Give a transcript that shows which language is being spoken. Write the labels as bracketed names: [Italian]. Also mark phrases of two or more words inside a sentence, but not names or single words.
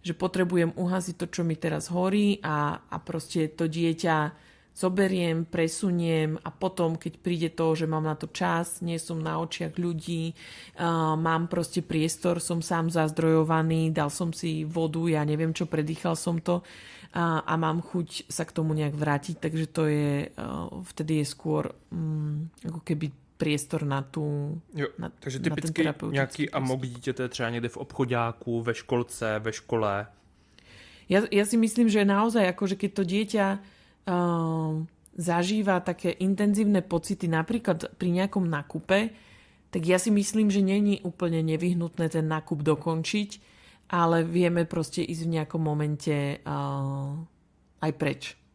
[Slovak] že potrebujem uhasiť to, čo mi teraz horí a proste to dieťa zoberiem, presuniem a potom, keď príde to, že mám na to čas, nie som na očiach ľudí, mám proste priestor, som sám zazdrojovaný, dal som si vodu, ja neviem čo, predýchal som to a mám chuť sa k tomu nejak vrátiť, takže to je, vtedy je skôr ako keby priestor na tu. [Czech] Jo, takže typicky nějaký amok dítěte třeba někde v obchoďáku, ve školce, ve škole. [Slovak] Ja si myslím, že naozaj, akože keď to dieťa zažíva také intenzívne pocity napríklad pri nejakom nákupe, tak ja si myslím, že není úplne nevyhnutné ten nákup dokončiť, ale vieme proste ísť v nejakom momente aj preč.